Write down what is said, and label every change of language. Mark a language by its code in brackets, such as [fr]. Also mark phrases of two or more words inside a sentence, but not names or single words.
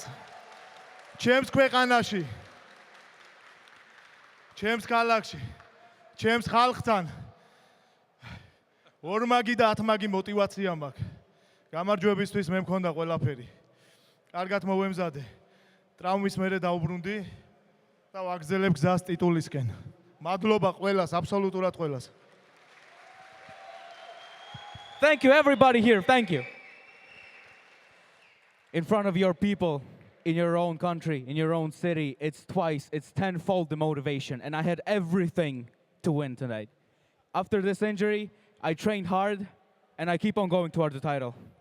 [ka] ჩემს ქვეყანაში, ჩემს ქალაქში, ჩემს ხალხთან ორმაგი და ათმაგი мотиваცია მაქვს. გამარჯვებისთვის მე მქონდა ყველაფერი. კარგად მოვემზადე. ტრაუმის მერე დაუბრუნდი და ვაგრძელებ გზას ტიტულისკენ. მადლობა ყველას, აბსოლუტურად ყველას. [en] Thank you everybody here. Thank you. In front of your people, in your own country, in your own city, it's tenfold the motivation, and I had everything to win tonight. After this injury, I trained hard, and I keep on going toward the title.